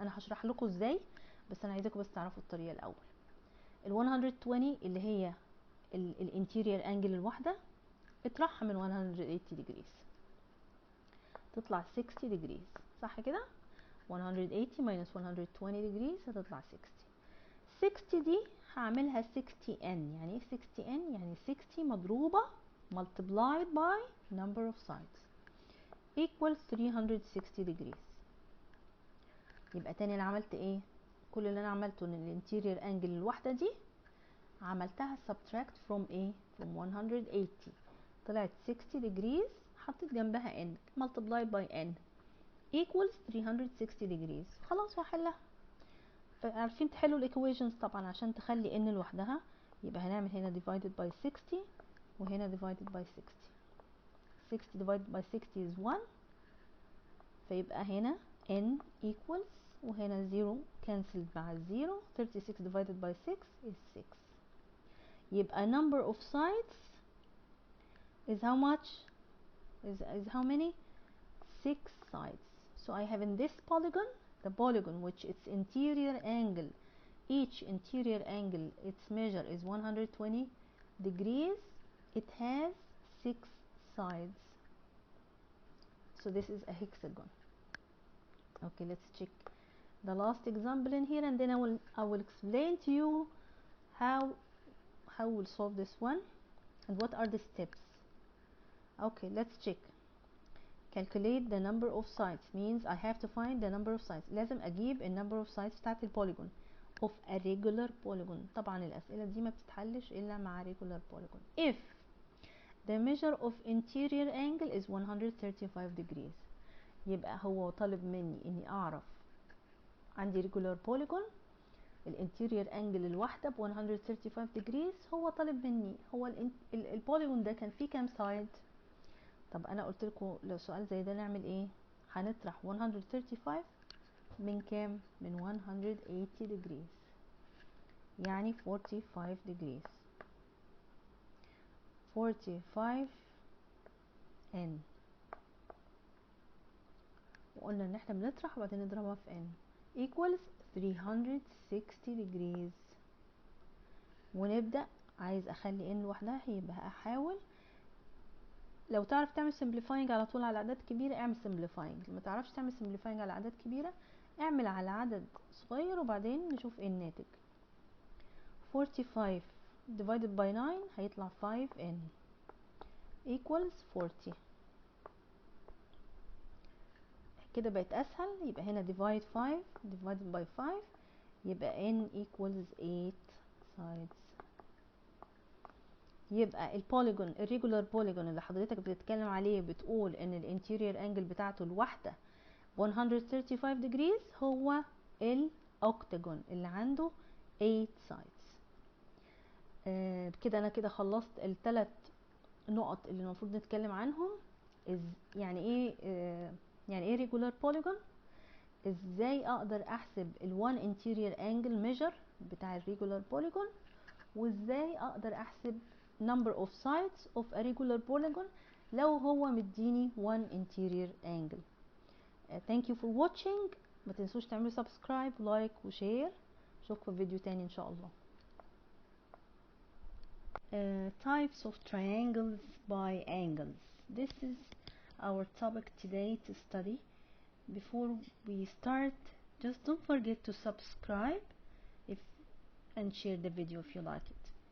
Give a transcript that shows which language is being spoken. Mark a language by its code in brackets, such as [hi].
[ar] انا هشرح لكم ازاي، بس انا عايزاكم بس تعرفوا الطريقه الاول. ال 120 اللي هي [en] الانتيرير انجل الواحدة [ar] اطرحها من [en] 180 degrees تطلع 60 degrees، [ar] صح كده؟ [en] 180 minus 120 degrees هتطلع 60. [ar] 60 دي هعملها 60n. يعني ايه 60n؟ يعني 60 مضروبة [en] multiplied by number of sides equals 360 degrees. [ar] يبقى تاني انا عملت ايه؟ كل اللي انا عملته ان الانتيرير انجل الواحدة دي عملتها [en] subtract from [ar] ايه؟ from 180 طلعت 60 degrees، حطيت جنبها n [en] multiplied by n equals 360 degrees. [ar] خلاص وحلها. عارفين تحلوا الايكويشنز طبعا عشان تخلي n لوحدها، يبقى هنعمل هنا [en] divided by 60 [ar] وهنا divided by 60. [en] 60 divided by 60 is 1، [ar] فيبقى هنا [en] n equals وهنا 0 cancelled مع 0 36 divided by 6 is 6. يبقى number of sides is how much? Is how many? 6 sides. So I have in this polygon, the polygon which its interior angle, each interior angle, its measure is 120 degrees. It has 6 sides. So this is a hexagon. Okay, let's check the last example in here, and then I will explain to you how we'll solve this one and what are the steps. Okay, let's check. Calculate the number of sides means I have to find the number of sides. [ar] لازم اجيب number of sides بتاعت البوليجون [en] of a regular polygon. [ar] طبعا الاسئله دي ما بتتحلش الا مع regular polygon. [en] If the measure of interior angle is 135 degrees، [ar] يبقى هو طالب مني اني اعرف عندي regular polygon الانتيرير انجل الواحده ب 135 degrees. هو طالب مني هو البوليجون ده كان فيه كام سايد. طب انا قلت لكم لو سؤال زي ده نعمل ايه؟ هنطرح 135 من كام؟ من 180 degrees، يعني 45 degrees. 45 n، وقلنا ان احنا بنطرح وبعدين نضربها في [en] n equals 360 degrees. [ar] ونبدأ عايز اخلي n لوحدها، يبقى احاول لو تعرف تعمل simplifying على طول على اعداد كبيره اعمل simplifying، ما تعرفش تعمل simplifying على اعداد كبيره اعمل على عدد صغير وبعدين نشوف ايه الناتج. [en] 45 divided by 9 هيطلع 5n equals 40. [ar] كده بقت اسهل. يبقى هنا [en] divide 5 divided by 5 يبقى n equals 8 sides. [ar] يبقى البوليجون الريجولار بوليجون اللي حضرتك بتتكلم عليه بتقول ان الانتيرير انجل بتاعته الواحده 135 degrees هو الاوكتاجون اللي عنده 8 sides. كده انا كده خلصت الثلاث نقط اللي المفروض نتكلم عنهم. يعني ايه يعني ايه ريجولار بوليجون، ازاي اقدر احسب ال1 interior angle measure بتاع الريجولار بوليجون، وازاي اقدر احسب [en] number of sides of a regular polygon [ar] لو هو مديني [en] one interior angle. Thank you for watching. [ar] ما تنسوش تعملوا subscribe لايك وشير. اشوفكم في فيديو تاني ان شاء الله. [en] Types of triangles by angles. This is our topic today to study. Before we start, just don't forget to subscribe and share the video if you like it.